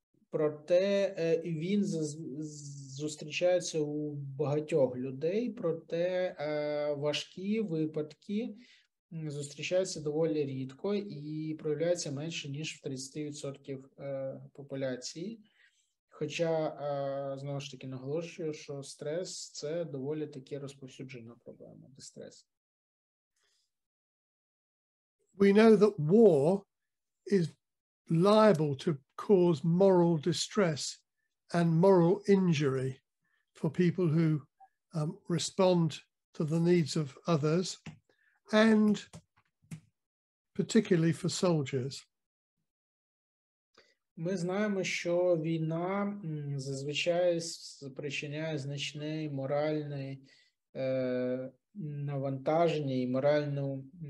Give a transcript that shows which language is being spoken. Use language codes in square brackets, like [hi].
[uk] Проте він зустрічається у багатьох людей, проте важкі випадки зустрічаються доволі рідко і проявляються менше, ніж в 30% популяції. Хоча, знову ж таки, наголошую, що стрес – це доволі таки розповсюджена проблема, дистрес. [en] We know that war is liable to cause moral distress and moral injury for people who respond to the needs of others, and particularly for soldiers. [uk] Ми знаємо, що війна зазвичай спричиняє значне моральне навантаження і моральну